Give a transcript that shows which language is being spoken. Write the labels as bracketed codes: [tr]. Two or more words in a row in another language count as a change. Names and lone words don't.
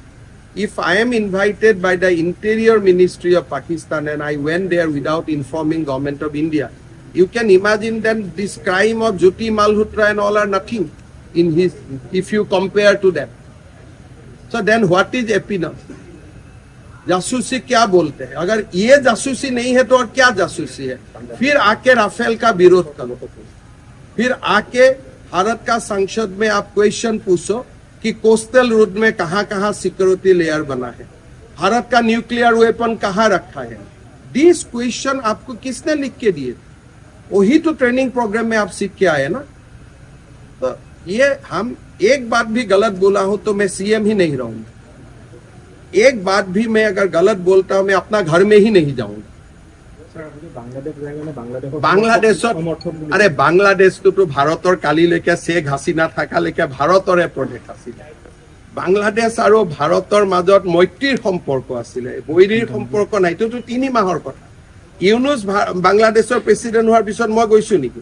[en] If I am invited by the Interior Ministry of Pakistan and I went there without informing Government of India, you can imagine then this crime of Jyoti Malhotra and all are nothing in his, if you compare to them. So then what is epinum? [hi] जासूसी क्या बोलते हैं? अगर ये जासूसी नहीं है तो और क्या जासूसी है? फिर आके राफेल का विरोध करो, फिर आके भारत का संसद में आप क्वेश्चन पूछो कि [en] coastal road [hi] में कहां [en] security layer [hi] बना है, भारत का [en] nuclear weapon [hi] कहां रखा है। [en] this question [hi] आपको किसने लिख के दिए? वही तो [en] training program [hi] में आप सीख के आए ना। तो ये हम एक बात भी गलत बोला हूं तो मैं सीएम ही नहीं रहूंगा। एक बात भी मैं अगर गलत बोलता हूं मैं अपना घर में ही नहीं जाऊंगा। [as] বাংলাদেশত আৰে বাংলাদেশটোতো ভাৰতৰ কালিলৈকে শ্বেখ হাছিনা থাকালৈকে ভাৰতৰে প্ৰদেশ আছিলে। বাংলাদেশ আৰু ভাৰতৰ মাজত মৈত্ৰীৰ সম্পৰ্ক আছিলে, বৈৰীৰ সম্পৰ্ক নাই। এইটোতো 3 মাহৰ কথা। ইউনুছ বাংলাদেশৰ প্ৰেচিডেণ্ট হোৱাৰ পিছত মই গৈছো নেকি?